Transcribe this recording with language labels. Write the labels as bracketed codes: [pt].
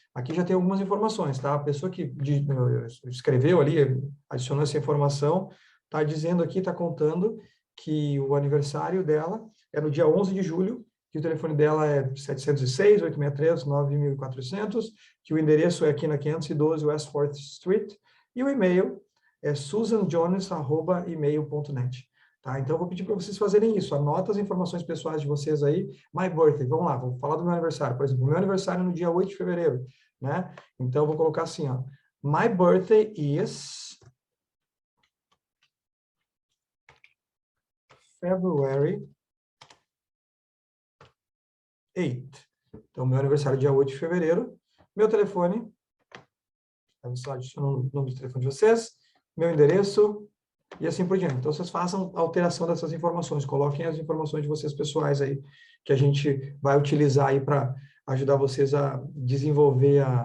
[pt] Aqui já tem algumas informações, tá? A pessoa que escreveu ali, adicionou essa informação, está dizendo aqui, está contando que o aniversário dela é no dia 11 de julho, que o telefone dela é 706-863-9400, que o endereço é aqui na 512 West 4th Street, e o e-mail é susanjones@email.net. Tá? Então, eu vou pedir para vocês fazerem isso. Anota as informações pessoais de vocês aí. [en] My birthday, [pt] vamos lá, vou falar do meu aniversário. Por exemplo, o meu aniversário é no dia 8 de fevereiro, né? Então, eu vou colocar assim, ó. [en] My birthday is February 8. [pt] Então, meu aniversário é dia 8 de fevereiro. Meu telefone, só adiciono o número de telefone de vocês, meu endereço, e assim por diante. Então, vocês façam a alteração dessas informações, coloquem as informações de vocês pessoais aí, que a gente vai utilizar aí para ajudar vocês a desenvolver